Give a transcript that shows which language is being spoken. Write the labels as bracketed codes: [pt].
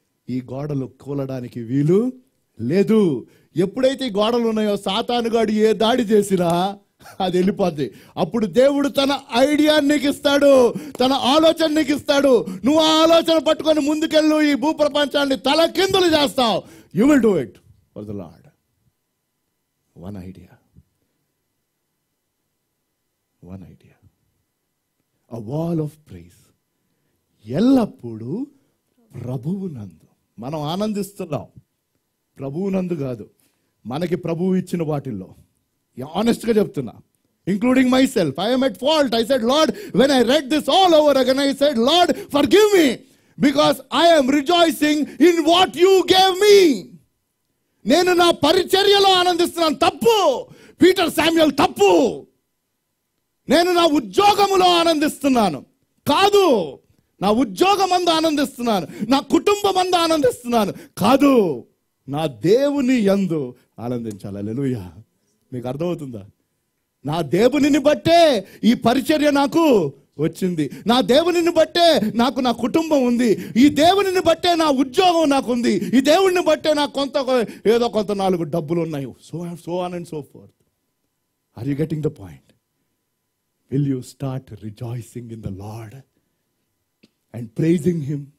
[te] ఈ గోడలు కూలడానికి వీలు లేదు. ఎప్పుడైతే ఈ గోడలు ఉన్నాయో సాతానుగాడు ఏ దాడి చేసినా అది వెళ్ళిపోద్ది. అప్పుడు దేవుడు తన ఐడియా నీకు ఇస్తాడు, తన ఆలోచన నీకు ఇస్తాడు. నువ్వు ఆ ఆలోచన పట్టుకొని ముందుకెళ్ళు, ఈ భూప్రపంచాన్ని తల కిందులు చేస్తావు. [en] You will do it for the Lord. One idea, a wall of praise. [te] ఎల్లప్పుడూ ప్రభువునందు మనం ఆనందిస్తున్నాం. ప్రభువునందు కాదు, మనకి ప్రభువు ఇచ్చిన వాటిల్లో. ఆనెస్ట్గా చెప్తున్నా, [en] including myself. I am at fault. I said, Lord, when I read this all over again, I said, Lord, forgive me, because I am rejoicing in what you gave me. [te] నేను నా పరిచర్యలో ఆనందిస్తున్నాను. తప్పు. పీటర్ శామ్యూయల్ తప్పు. నేను నా ఉద్యోగములో ఆనందిస్తున్నాను కాదు. నా ఉద్యోగం అందు ఆనందిస్తున్నాను, నా కుటుంబం అందు ఆనందిస్తున్నాను కాదు. నా దేవుని యందు ఆనందించాలి. హల్లెలూయా. మీకు అర్థమవుతుందా? నా దేవునిని బట్టే ఈ పరిచర్య నాకు వచ్చింది. నా దేవునిని బట్టే నాకు నా కుటుంబం ఉంది. ఈ దేవునిని బట్టే నా ఉద్యోగం నాకు ఉంది. ఈ దేవుని బట్టే నాకు ఏదో కొంత 4 డబ్బులు ఉన్నాయి. [en] So on and so forth. Are you getting the point? Will you start rejoicing in the Lord and praising him?